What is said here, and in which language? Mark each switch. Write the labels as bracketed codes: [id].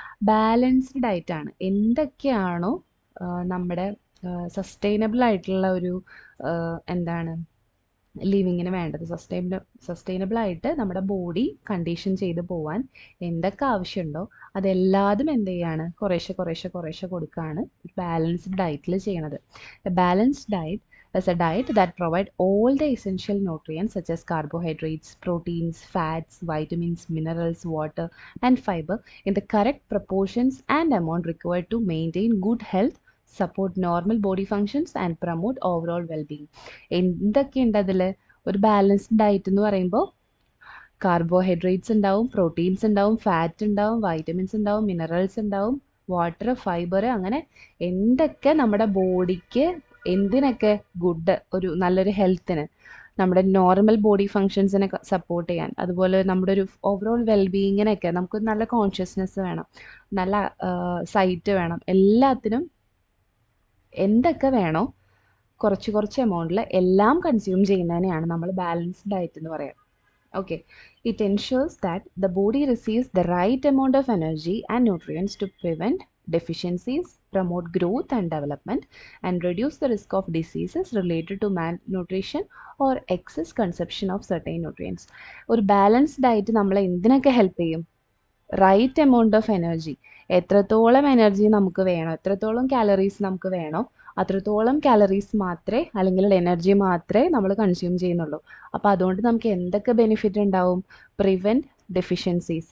[ml] Balanced diet ആണ് എന്തൊക്കെയാണോ നമ്മുടെ സസ്റ്റൈനബിൾ ആയിട്ടുള്ള ഒരു എന്താണ് ലിവിങ്ങിന് വേണ്ടത്, സസ്റ്റൈനബിൾ ആയിട്ട് നമ്മുടെ ബോഡി കണ്ടീഷൻ ചെയ്ത് പോവാൻ എന്തൊക്കെ ആവശ്യമുണ്ടോ അതെല്ലാതും എന്ത് ചെയ്യാണ്, കുറേശ്ശെ കൊടുക്കുകയാണ് ബാലൻസ്ഡ് ഡയറ്റിൽ ചെയ്യണത്. [en] Balanced diet is a diet that provide all the essential nutrients such as carbohydrates, proteins, fats, vitamins, minerals, water and fiber in the correct proportions and amount required to maintain good health, support normal body functions and promote overall well-being. [ml] എന്തൊക്കെയുണ്ട് അതിൽ? ഒരു balanced diet എന്ന് പറയുമ്പോൾ carbohydrates ഉണ്ടാവും, proteins ഉണ്ടാവും, fat ഉണ്ടാവും, vitamins ഉണ്ടാവും, minerals ഉണ്ടാവും, വാട്ടർ, ഫൈബർ, അങ്ങനെ എന്തൊക്കെ നമ്മുടെ ബോഡിക്ക് എന്തിനൊക്കെ ഗുഡ്, ഒരു നല്ലൊരു ഹെൽത്തിന്, നമ്മുടെ നോർമൽ ബോഡി ഫങ്ഷൻസിനെ സപ്പോർട്ട് ചെയ്യാൻ, അതുപോലെ നമ്മുടെ ഒരു ഓവറോൾ വെൽബീയിങ്ങിനൊക്കെ നമുക്ക് നല്ല കോൺഷ്യസ്നെസ് വേണം, നല്ല സൈറ്റ് വേണം, എല്ലാത്തിനും എന്തൊക്കെ വേണോ കുറച്ച് എമൗണ്ടിൽ എല്ലാം കൺസ്യൂം ചെയ്യുന്നതിനെയാണ് നമ്മൾ ബാലൻസ്ഡ് ഡയറ്റ് എന്ന് പറയുക. [en] Okay, it ensures that the body receives the right amount of energy and nutrients to prevent deficiencies, promote growth and development, and reduce the risk of diseases related to malnutrition or excess consumption of certain nutrients. [ml] ഒരു balanced diet നമ്മളെ എന്തിനൊക്കെ help ചെയ്യും? [en] right amount of energy, [ml] എത്രത്തോളം energy നമുക്ക് വേണോ, എത്രത്തോളം calories നമുക്ക് വേണോ അത്രത്തോളം കാലറീസ് മാത്രമേ, അല്ലെങ്കിൽ എനർജി മാത്രമേ നമ്മൾ കൺസ്യൂം ചെയ്യുന്നുള്ളൂ. അപ്പോൾ അതുകൊണ്ട് നമുക്ക് എന്തൊക്കെ ബെനിഫിറ്റ് ഉണ്ടാവും? [en] Prevent deficiencies.